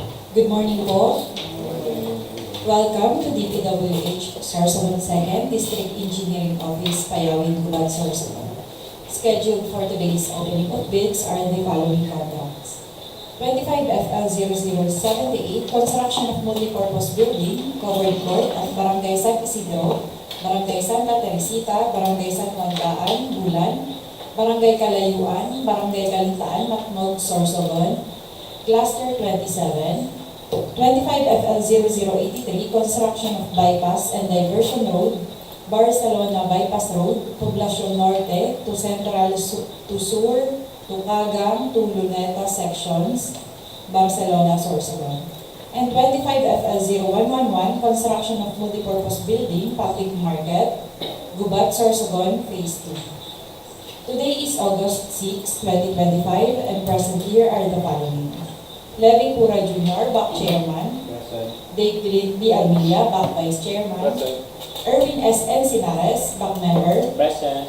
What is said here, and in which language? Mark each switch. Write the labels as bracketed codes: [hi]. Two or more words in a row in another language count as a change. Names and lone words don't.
[en] Good morning po. Welcome to DPWH Sorsogon 2nd District Engineering Office, Payawin, Gubat, Sorsogon. Scheduled for today's opening of bids are the following contracts. 25 FL0078, construction of multipurpose building, covered court at Barangay San Isidro, Barangay Santa Teresita, Barangay San Juan, Daan, Bulan, Barangay Calayuan, Barangay Calintaan, Matnog, Sorsogon, Cluster 27, 25 FL0083, construction of bypass and diversion road, Barcelona bypass road, Población Norte to Central to Sur, to Cagang, to Luneta sections, Barcelona, Sorsogon. And 25 FL0111, construction of multipurpose building, public market, Gubat, Sorsogon, phase 2. Today is August 6, 2025, and present here are the following. Levy Pura Jr., back chairman. Dave Green B. Almilla, back vice chairman. Present. Erwin S. Encinares, back member. Present.